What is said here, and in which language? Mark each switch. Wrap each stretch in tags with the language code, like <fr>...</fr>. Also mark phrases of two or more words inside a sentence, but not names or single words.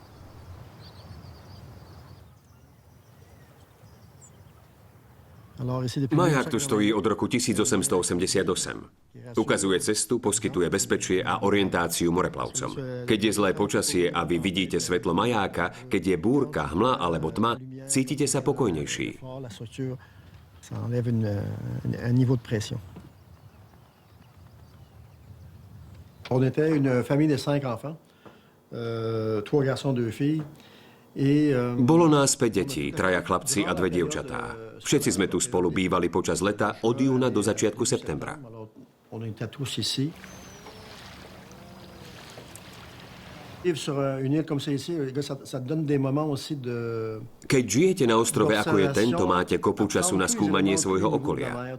<sk>Maják tu stojí od roku 1888. Ukazuje cestu, poskytuje bezpečie a orientáciu moreplavcom. Keď je zlé počasie a vy vidíte svetlo majáka, keď je búrka, hmla alebo tma, cítite sa pokojnejší.</sk> <fr>On était une famille de 5 enfants, 3 garçons, 2 filles.</fr> <sk>Bolo nás 5 detí, 3 chlapci a 2 dievčatá. Všetci sme tu spolu bývali počas leta od júna do začiatku septembra. Keď žijete na ostrove ako je tento, máte kopu času na skúmanie svojho okolia.</sk>